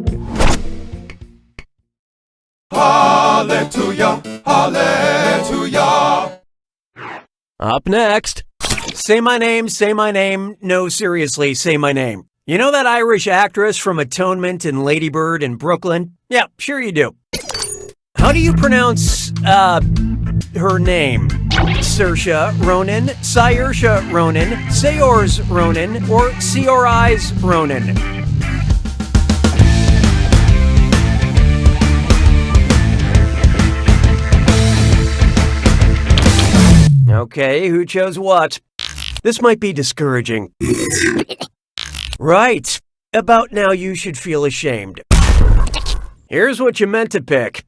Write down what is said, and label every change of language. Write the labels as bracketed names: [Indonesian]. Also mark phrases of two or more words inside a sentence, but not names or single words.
[English] Hallelujah, hallelujah. Up next. Say my name, say my name. No, seriously, say my name. You know that Irish actress from Atonement and Lady Bird in Brooklyn? Yeah, sure you do. How do you pronounce, her name? Saoirse Ronan, Saoirse Ronan, Saors Ronan, or Saoirse Ronan? Okay, who chose what? This might be discouraging. Right. About now you should feel ashamed. Here's what you meant to pick.